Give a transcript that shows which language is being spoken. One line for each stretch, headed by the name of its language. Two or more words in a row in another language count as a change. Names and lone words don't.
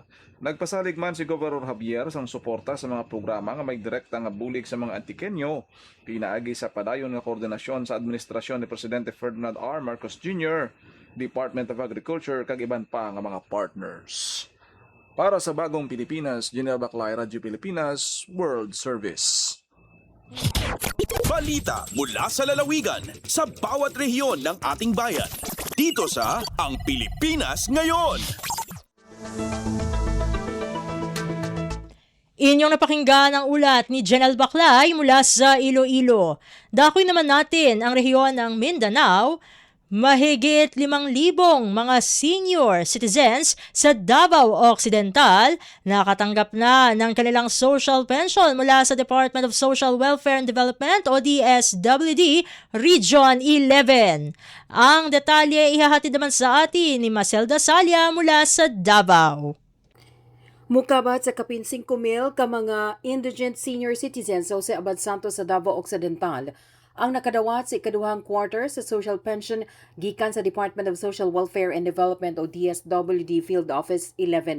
Hiligaynon: Nagpasalig man si Governor Javier sang suporta sa mga programa nga may direkta nga bulig sa mga Antiqueño, pinaagi sa padayon nga koordinasyon sa administrasyon ni Presidente Ferdinand R. Marcos Jr., Department of Agriculture kag iban pa nga mga partners. Para sa Bagong Pilipinas, Janelle Baclay, Radyo Pilipinas, World Service.
Filipino: Balita mula sa lalawigan sa bawat rehiyon ng ating bayan. Dito sa Ang Pilipinas Ngayon. Inyong napakinggan ang ulat ni Janelle Baclay mula sa Iloilo. Dakoy naman natin ang rehiyon ng Mindanao. Mahigit 5,000 mga
English: senior citizens
Filipino: sa Davao Occidental nakatanggap na ng kanilang
English: social pension
Filipino: mula sa Department of Social Welfare and Development o DSWD Region 11. Ang detalye ihahatid naman sa atin ni Maselda Salia mula sa Davao.
Cebuano: Mukabat sa kapin 5,000 ka mga
English: indigent senior citizens
Cebuano: sa Abad Santos sa Davao Occidental ang nakadawat sa ikaduhang quarter sa
English: social pension
Cebuano: gikan sa Department of Social Welfare and Development o DSWD Field Office 11.